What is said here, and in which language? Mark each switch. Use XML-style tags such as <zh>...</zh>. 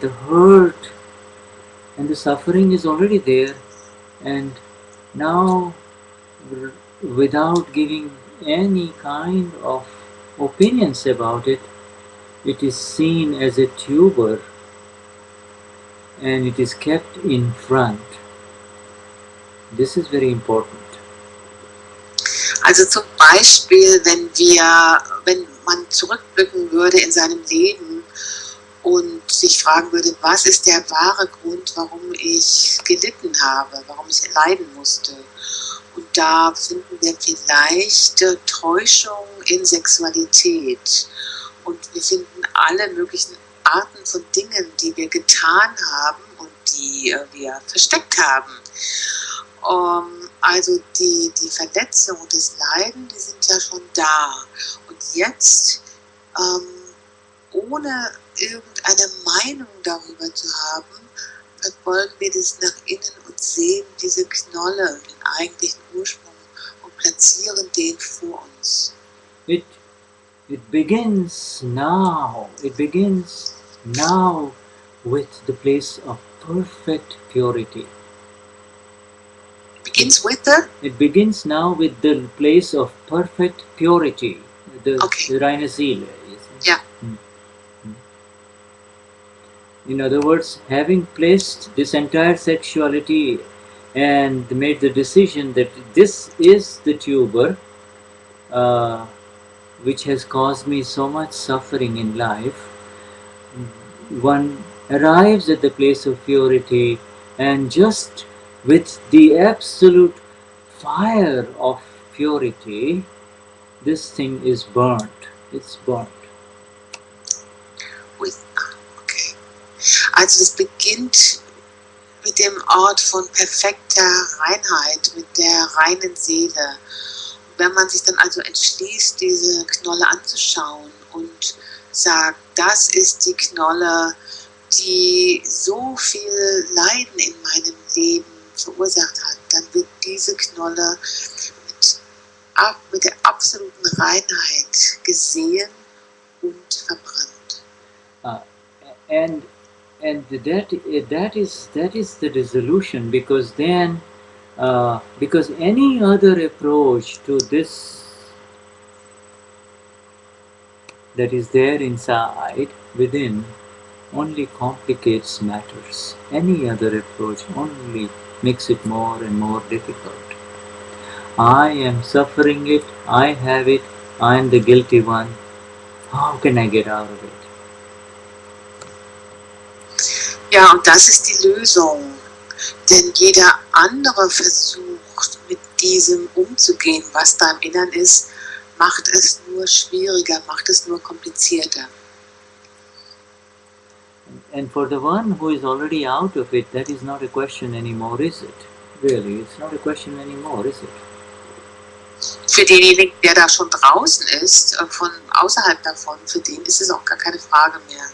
<en>The hurt and the suffering is already there, and now, without giving any kind of opinions about it, it is seen as a tuber and it is kept in front. This is very important.</en> <de>Also zum Beispiel, wenn man zurückblicken würde in seinem Leben und sich fragen würde, was ist der wahre Grund, warum ich gelitten habe, warum ich leiden musste. Und da finden wir vielleicht Täuschung in Sexualität. Und wir finden alle möglichen Arten von Dingen, die wir getan haben und die wir versteckt haben. Also die Verletzung und das Leiden, die sind ja schon da. Und jetzt, ohne irgendeine Meinung darüber zu haben, verfolgen wir das nach innen und sehen diese Knolle, den eigentlichen Ursprung, und platzieren den vor uns.</de> <en>It begins now. It begins now with the place of perfect purity. Begins with the? It begins now with the place of perfect purity, the</en> <de>reine Seele.</de> <en>Yeah. In other words, having placed this entire sexuality and made the decision that this is the tuber which has caused me so much suffering in life, one arrives at the place of purity, and just with the absolute fire of purity, this thing is burnt. It's burnt. Okay.</en> <de>Also es beginnt mit dem Ort von perfekter Reinheit, mit der reinen Seele. Wenn man sich dann also entschließt, diese Knolle anzuschauen und sagt, das ist die Knolle, die so viel Leiden in meinem Leben verursacht hat, dann wird diese Knolle mit der absoluten Reinheit gesehen und verbrannt.</de> <en>And that is the dissolution, because then because any other approach to this that is there inside within only complicates matters. Any other approach only makes it more and more difficult. I am suffering it, I have it, I am the guilty one. How can I get out of it?</en> <de>Ja, und das ist die Lösung. Denn jeder andere versucht, mit diesem umzugehen, was da im Innern ist, macht es nur schwieriger, macht es nur komplizierter.</de> <en>And for the one who is already out of it, that is not a question anymore, is it? Really, it's not a question anymore, is it?</en> <de>Für denjenigen, der da schon draußen ist, von außerhalb davon, für den ist es auch gar keine Frage mehr.</de>